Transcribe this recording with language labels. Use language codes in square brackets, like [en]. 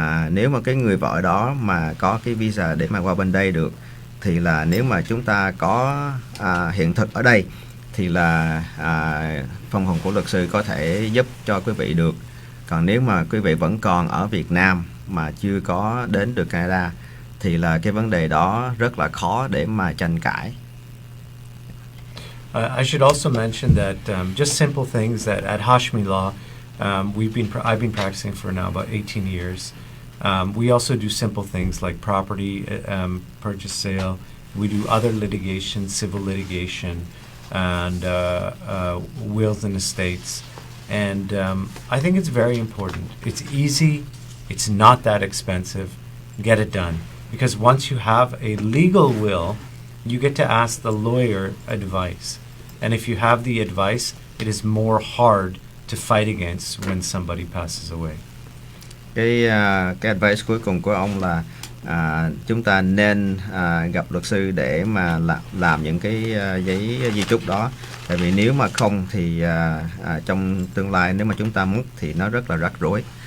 [vi] Nếu mà cái người vợ đó mà có cái visa để mà qua bên đây được thì là nếu mà chúng ta có hiện thực ở đây thì là văn phòng của luật sư có thể giúp cho quý vị được. Còn nếu mà quý vị vẫn còn ở Việt Nam mà chưa có đến được Canada thì là cái vấn đề đó rất là khó để mà tranh cãi. [en] I should also mention that just simple things that at Hashmi Law, I've been practicing for now about 18 years. We also do simple things like property purchase sale. We do other litigation, civil litigation, and wills and estates. And I think it's very important. It's easy. It's not that expensive. Get it done. Because once you have a legal will, you get to ask the lawyer advice. And if you have the advice, it is more hard to fight against when somebody passes away. [vi] Cái advice cuối cùng của ông là chúng ta nên gặp luật sư để mà làm những cái giấy di chúc đó. Tại vì nếu mà không thì trong tương lai nếu mà chúng ta mất thì nó rất là rắc rối.